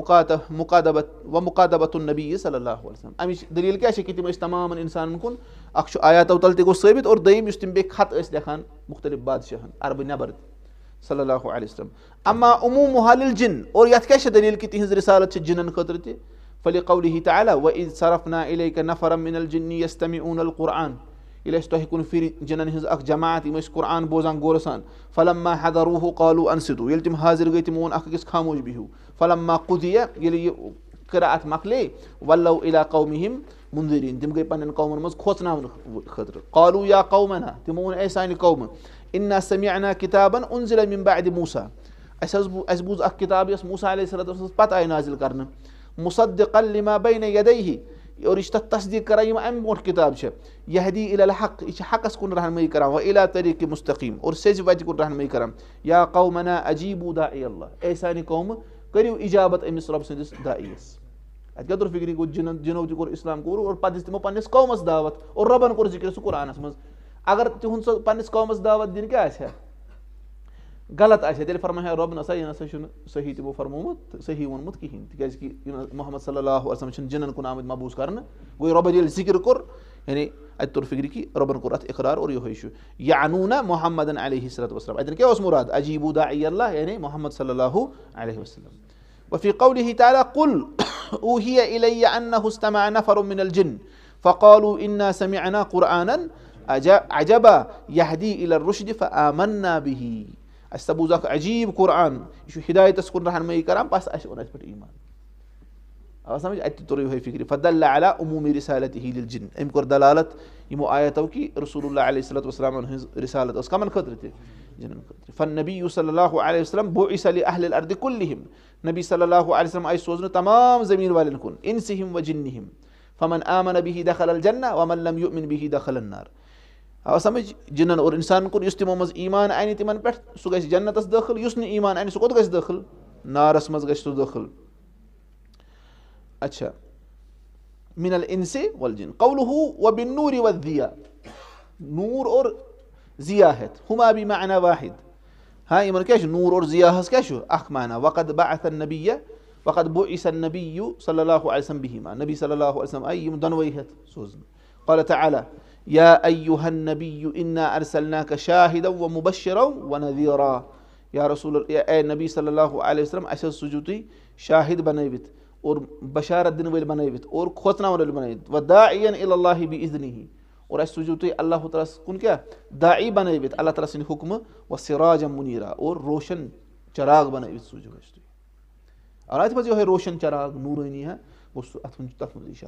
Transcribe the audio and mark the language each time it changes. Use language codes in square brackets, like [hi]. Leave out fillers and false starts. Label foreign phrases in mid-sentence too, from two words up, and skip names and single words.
[ar] ومقادبۃ النبی صلی اللہ علیہ وسلم [ks] امِچ دلیٖل کیاہ چھِ کہِ تِم ٲسۍ تمامن انسانن کُن اکھ چھُ آیاتو تل تہِ گوٚو ثٲبت اور دوٚیِم یُس تِم بیٚیہِ خط ٲسۍ لیکھان مُختٔلِف بادشاہن عربہٕ نٮ۪بر تہِ [ar] صلی اللہ علیہ وسلم اما عموٗمُہا للجن [ks] اور یتھ کیاہ چھِ دلیٖل کہِ تِہنٛز رسالت چھِ جِنن خٲطرٕ تہِ [ar] فلقولہ تعالیٰ وإذ صرفنا إليك نفرا من الجن يستمعون القرآن [ks] ییٚلہِ اَسہِ تۄہہِ کُنہِ پھِرِ جِنن ہٕنٛز اکھ جماعت یِم ٲسۍ قرآن بوزان غورٕ سان [ar] فلما حضروہ قالوا انصتوا [ks] ییٚلہِ تِم حٲضِر گٔے تِمو ووٚن اکھ أکِس خاموش بِہِو [ar] فلما قُضِیَ [ks] ییٚلہِ یہِ قرأت مۄکلے [ar] ولوا إلى قومِہِم مُنذِریٖن [ks] تِم گٔے پننٮ۪ن قومن منٛز کھوژناونہٕ خٲطرٕ [ar] قالوا یا قومنا [ks] تِمو ووٚن اے سانہِ قومہٕ [ar] انا سمعنا کِتابن انزل من بعدِ موسیٰ [ks] اَسہِ بوٗز اکھ کِتاب یۄس موسیٰ علیہ صلاتُ وسلامس پتہٕ آیہِ نازِل کرنہٕ [ar] مُصدقا لما بین یدیہ [ks] اور یہِ چھِ تتھ تصدیٖق کران یِم امہِ برونٛٹھ کِتاب چھِ [ar] یہدی الی الحق [ks] یہِ چھِ حقس کُن رہنمٲیی کران [ar] وإلی طریٖقِ مُستقیٖم [ks] اور سیٚزِ وتہِ کُن رہنمٲیی کران [ar] یا قومنا اجیٖبوٗ داعی اللہ [ks] اے سانہِ قومہٕ کٔرِو اِجابت أمِس رۄبہٕ سٕنٛدِس داعیَس اتہِ کیاہ توٚر فِکرِ گوٚو جِنو تہِ کوٚر اسلام قبوٗل اور پتہٕ دِژ تِمو پننِس قومس دعوت اور رۄبن کوٚر ذِکر سُہ قرآنس منٛز اگر تِہُنٛد سُہ پننِس قومس دعوت دِنۍ کیاہ آسہِ ہا غلط آسہِ ہا تیٚلہِ فرماے ہا رۄب نسا یہِ نسا چھُنہٕ صحیح تِمو فرمومُت صحیح ووٚنمُت کِہینۍ تِکیازِ کہِ محمد صلی اللہ علیہ وسلم چھِنہٕ جِنن کُن آمٕتۍ مبوٗز کرنہٕ گوٚو رۄبن ییٚلہِ ذِکر کوٚر یعنی اتہِ توٚر فِکرِ کہِ رۄبن کوٚر اتھ اقرار اور یِہوے چھُ یعنوٗنہ محمدن [ar] علیہ صلاتُ وسلام [ks] اتٮ۪ن کیاہ اوس مُراد [ar] اجیٖبوٗ داعی اللہ [ks] یعنی محمد [ar] صلی اللہ علیہ وسلم وفی قولہ تعالیٰ قل اوحی الی انہ استمع نفر من الجن فقالوا انا سمعنا قرآنا عجبا یہدی الی الرشد فآمنا بہ [ks] اَسہِ سا بوٗز اکھ عجیٖب قرآن یہِ چھُ ہدایتس کُن رہنمٲیی کران بس اَسہِ اوٚن اتھ پٮ۪ٹھ ایٖمان آو سمجھ اتہِ تہِ توٚر یِہوے فِکرِ [ar] فدل علی عموٗمی رسالتہ للجن [ks] أمۍ کوٚر دلالت یِمو آیاتو کہِ رسول اللہ علیہ صلاتُ وسلامن ہٕنٛز رسالت ٲس کمن خٲطرٕ تہِ جِنن خٲطرٕ [ar] فالنبی صلی اللہ علیہ وسلم بعث لأہلِ الارضِ کُلِہم [ks] نبی [ar] صلی اللہ علیہ وسلم [ks] آیہِ سوزنہٕ تمام زمیٖن والٮ۪ن کُن [ar] انسِہم و جنِہم فمن آمن بہ دخل الجنہ ومن لم یؤمن بہ دخل النار [ks] آو سمجھ جِنن اور انسانن کُن یُس تِمو منٛز ایٖمان انہِ تِمن پٮ۪ٹھ سُہ گژھِ جنتس دٲخل یُس نہٕ ایٖمان انہِ سُہ کوٚت گژھِ دٲخل نارس منٛز گژھِ سُہ دٲخل اچھا [ar] من الانس والجن قولہ وبالنور والضیاء [ks] نوٗر اور ضیا ہٮ۪تھ [ar] ہُما بمعنى واحد [ks] ہاں یِمن کیاہ چھُ نوٗر اور ضیاہس کیاہ چھُ اکھ معنی [ar] وقد بعث النبی وقد بعث النبی صلی اللہ علیہ وسلم بہما [ks] نبی [ar] صلی اللہ علیہ وسلم [ks] آیہِ یِم دۄنوے ہٮ۪تھ سوزنہٕ [ar] قال تعالیٰ یا ایُہا النبی انا ارسلناک شاہدا ومبشرا ونذیرا یا رسول [ks] اے نبی [ar] صلی اللہ علیہ وسلم [ks] اَسہِ حظ سوٗزِو تُہۍ شاہد بنٲوِتھ اور بشارت دِنہٕ وٲلۍ بنٲوِتھ اور کھوژناوَن وٲلۍ بنٲوِتھ [ar] وداعین الی اللہ بِاذنہ [ks] اور اَسہِ سوٗزِو تُہۍ اللہ تعالیٰ ہس کُن کیاہ داعی بنٲوِتھ اللہ تعالیٰ سٕنٛدِ حُکمہٕ [ar] وسراجا منیٖرا [ks] اور روشن چراغ بنٲوِتھ سوٗزِو اَسہِ تُہۍ اور اتھ منٛز یِہوے روشن چراغ نوٗرٲنی ہا گوٚو سُہ اتھ منٛز چھُ تتھ منٛز